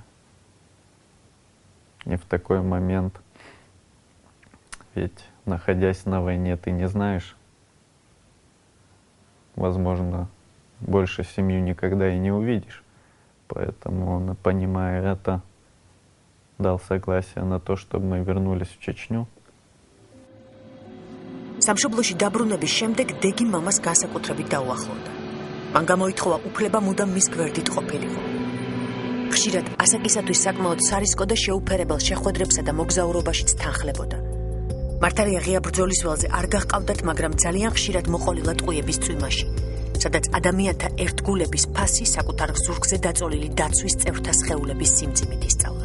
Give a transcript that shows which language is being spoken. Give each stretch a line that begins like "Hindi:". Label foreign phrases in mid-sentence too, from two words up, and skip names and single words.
Russian: И в такой момент, ведь находясь на войне, ты не знаешь, возможно, больше семью никогда и не увидишь. поэтому он, понимая это, дал согласие на то, чтобы мы вернулись в Чечню.
Georgian: სამშობლოში დაბრუნების შემდეგ დეგი მამას განსაკუთრებით დაუახლოვდა. მან გამოითხოვა უფლება მუდამ მის გვერდით ყოფილიყო. ხშირად ასაკისათვის საკმაოდ სარისკო და შეუფერებელ შეხვედრებსა და მოგზაურობაშიც თანხლებოდა. მართალია ღია ბრძოლის ველზე არ გაჰყავდათ, მაგრამ ძალიან ხშირად მოყოლილა ტყუების წვიმაში, სადაც ადამიანთა ერთგულების ფასი საკუთარ ზურგზე დაწოლილი დაცვის წევრთა სხეულების სიმძიმით ისწავლა.